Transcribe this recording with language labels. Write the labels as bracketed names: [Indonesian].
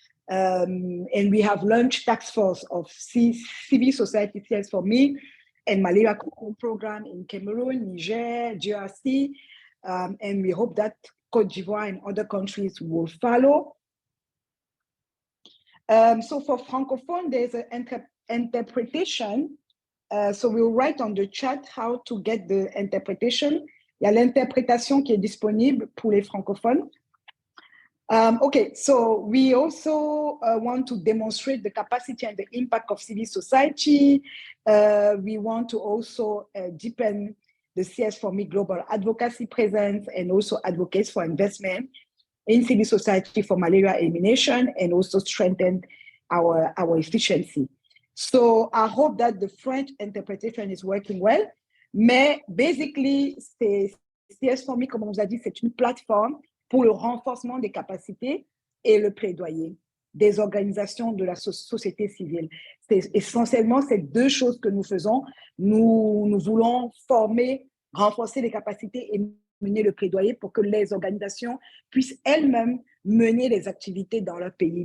[English] And we have launched task force of civil society CS4Me and malaria control program in Cameroon, Niger, DRC, and we hope that Côte d'Ivoire and other countries will follow. So for Francophone, there's an interpretation. So we'll write on the chat how to get the interpretation. [French] Il y a l'interprétation qui est disponible pour les francophones. [English] Okay, so we also want to demonstrate the capacity and the impact of civil society. We want to also deepen the CS4Me global advocacy presence and also advocates for investment in civil society for malaria elimination and also strengthen our efficiency. So I hope that the French interpretation is working well. [French] Mais basically, CS4Me, comme on vous a dit, c'est une plateforme pour le renforcement des capacités et le plaidoyer des organisations de la société civile. C'est essentiellement ces deux choses que nous faisons. Nous voulons former, renforcer les capacités et mener le plaidoyer pour que les organisations puissent elles-mêmes mener les activités dans leur pays.